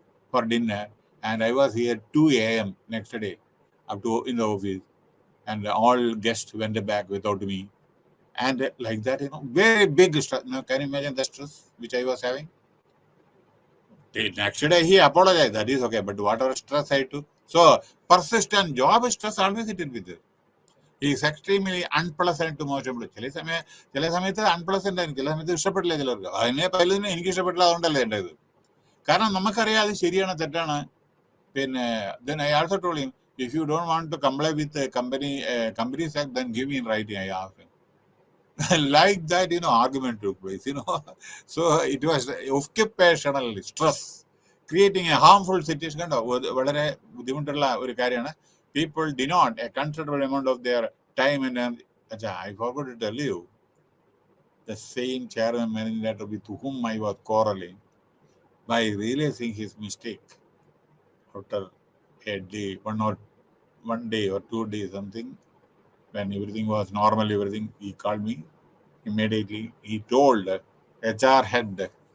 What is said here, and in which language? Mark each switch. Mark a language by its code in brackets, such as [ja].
[en] for dinner, and I was here 2 a.m. next day, up to in the office, and all guests went back without me, and like that, very big stress. Now, can you imagine the stress which I was having? The next day he apologized. That is okay, but whatever stress I took, so persistent job stress always it will be there. He is extremely unpleasant to most people. [ml] ചില സമയത്ത് unpleasant ആയിരിക്കും, ചില സമയത്ത് ഇഷ്ടപ്പെട്ടില്ല ചിലർക്ക്. അതിനെ പലതിനും എനിക്ക് ഇഷ്ടപ്പെട്ടില്ല, അതുകൊണ്ടല്ലേ എൻ്റെ ഇത്. കാരണം നമുക്കറിയാം അത് ശരിയാണ് തെറ്റാണ്. [en] പിന്നെ then I also told him, if you don't want to comply with the company's act, then give me in writing. I asked him. Like that, argument took place. So it was occupational stress, creating a harmful situation. [ml] കണ്ടോ, വളരെ ബുദ്ധിമുട്ടുള്ള ഒരു കാര്യമാണ്. [en] People denote a considerable amount of their time and I forgot to tell you, the same chairman managing director with whom I was quarreling, by realizing his mistake after a day, one day or 2 days something, when everything was normal, he called me immediately. He told HR head